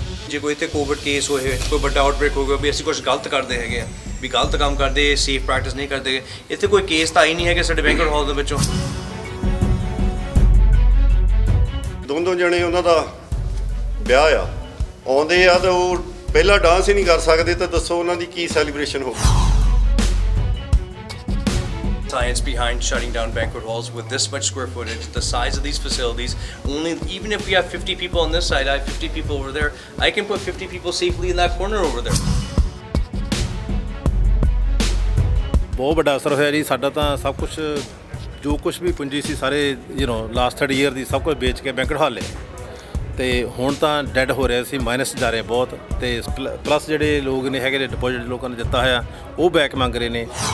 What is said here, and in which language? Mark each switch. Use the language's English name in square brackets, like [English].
[Punjabi] ਜੇ ਕੋਈ ਇੱਥੇ ਕੋਵਿਡ ਕੇਸ ਹੋਏ, ਕੋਈ ਵੱਡਾ ਆਊਟਬ੍ਰੇਕ ਹੋ ਗਿਆ ਵੀ ਅਸੀਂ ਕੁਝ ਗਲਤ ਕਰਦੇ ਹੈਗੇ ਆ, ਵੀ ਗਲਤ ਕੰਮ ਕਰਦੇ, ਸੇਫ ਪ੍ਰੈਕਟਿਸ ਨਹੀਂ ਕਰਦੇ, ਇੱਥੇ ਕੋਈ ਕੇਸ ਤਾਂ ਆਈ ਨਹੀਂ ਹੈਗੇ ਸਾਡੇ ਬੈਂਕਟ ਹਾਲ ਦੇ ਵਿੱਚੋਂ। ਦੋ ਜਣੇ ਉਹਨਾਂ ਦਾ ਵਿਆਹ ਆ, ਆਉਂਦੇ ਆ ਤਾਂ ਉਹ ਪਹਿਲਾਂ ਡਾਂਸ ਹੀ ਨਹੀਂ ਕਰ ਸਕਦੇ, ਤਾਂ ਦੱਸੋ ਉਹਨਾਂ ਦੀ ਕੀ ਸੈਲੀਬ੍ਰੇਸ਼ਨ ਹੋਊ। [English] Science behind shutting down banquet halls with this much square footage, the size of these facilities. Only even if we have 50 people on this side, I have 50 people over there. I can put 50 people safely in that corner over there. [Punjabi] ਬਹੁਤ ਵੱਡਾ ਅਸਰ ਹੋਇਆ ਜੀ ਸਾਡਾ। ਤਾਂ ਸਭ ਕੁਝ ਜੋ ਕੁਝ ਵੀ ਪੂੰਜੀ ਸੀ ਸਾਰੇ ਲਾਸਟ 30 ਈਅਰ ਦੀ ਸਭ ਕੁਝ ਵੇਚ ਕੇ ਬੈਂਕਟ ਹਾਲ ਲਿਆ, ਤੇ ਹੁਣ ਤਾਂ ਡੈਡ ਹੋ ਰਿਹਾ ਸੀ, ਮਾਈਨਸ ਜਾ ਰਹੇ ਬਹੁਤ। ਤੇ ਪਲੱਸ ਜਿਹੜੇ ਲੋਕ ਨੇ ਹੈਗੇ ਡਿਪੋਜ਼ਿਟ ਲੋਕਾਂ ਨੇ ਦਿੱਤਾ ਹੋਇਆ ਉਹ ਬੈਕ ਮੰਗ ਰਹੇ ਨੇ।